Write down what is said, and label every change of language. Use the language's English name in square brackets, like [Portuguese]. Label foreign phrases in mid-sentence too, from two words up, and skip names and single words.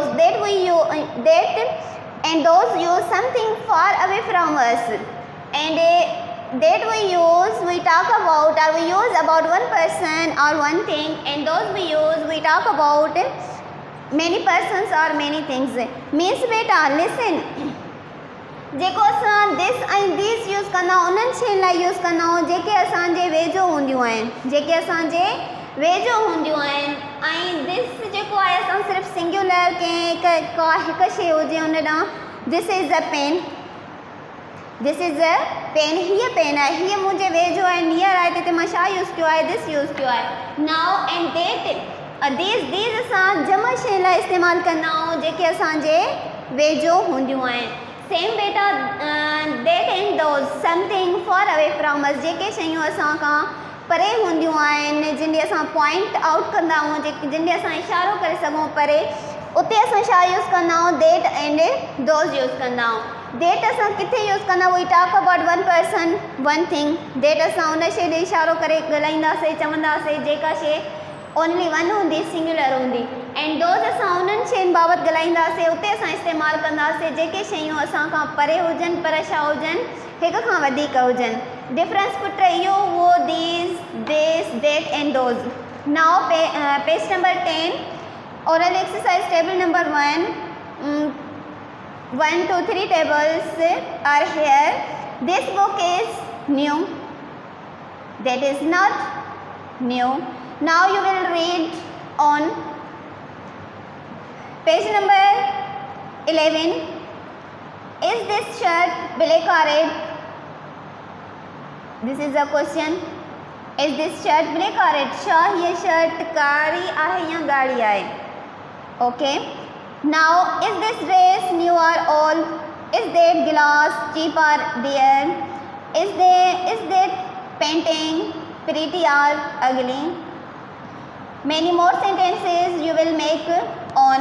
[English] That we use, that and those use something far away from us. And that we use, we talk about or we use about one person or one thing. And those we use, we talk about many persons or many things. Means beta, listen. [Sindhi] जेको असां दिस ऐं दिस यूज़ कंदा उन्हनि शयुनि लाइ यूज़ कंदा आहियूं जेके असांजे वेझो हूंदियूं आहिनि, जेके असांजे वेझो हूंदियूं आहिनि. ऐं दिस जेको आहे असां सिर्फ़ु सिंगुलर कंहिं हिकु शइ हुजे उन ॾांहुं [English] this is a pen, this is a pen, [Sindhi] हीअ पेन आहे, हीअ मुंहिंजे वेझो आहे, नियर आहे, त हिते मां छा यूज़ कयो आहे, दिस यूज़ कयो आहे. [English] now and that, these [Sindhi] असां जमा शयुनि लाइ इस्तेमालु कंदा आहियूं जेके असांजे वेझो हूंदियूं आहिनि. सेम बेटा, [English] that and those, something far away from us, [Sindhi] जेके शयूं असां खां परे हूंदियूं आहिनि, जिन ॾे असां [English] point out [Sindhi] कंदा आहियूं, जिन ॾे असां इशारो करे सघूं परे, उते असां छा यूज़ कंदा आहियूं, [English] that and those [Sindhi] यूज़ कंदा आहियूं. that असां किथे यूज़ कंदा, [English] we talk about one person, one thing. [Sindhi] that असां उन शइ ॾे इशारो करे ॻाल्हाईंदासीं, चवंदासीं जेका शइ [English] only one [Sindhi] हूंदी, सिंगुलर हूंदी. [English] and those [Sindhi] असां उन्हनि शयुनि बाबति ॻाल्हाईंदासीं, उते असां इस्तेमालु कंदासीं जेके शयूं असां खां परे हुजनि, पर छा हुजनि, हिक खां वधीक हुजनि. डिफरेंस पुट इहो हुओ, [English] these, this, that and those. now page number 10, oral exercise table number 1. 1, 2, 3 tables are here. This book is new, that is not new. Now you will read on page number 11. Is this shirt black or red? This is a question. Is this shirt black or red? [Sindhi] छा ये शर्ट कारी आहे या ॻाढ़ी आहे? [English] Okay. Now is this dress new or old? Is that glass cheap or dear? Is that painting pretty or ugly? Many more sentences you will make on.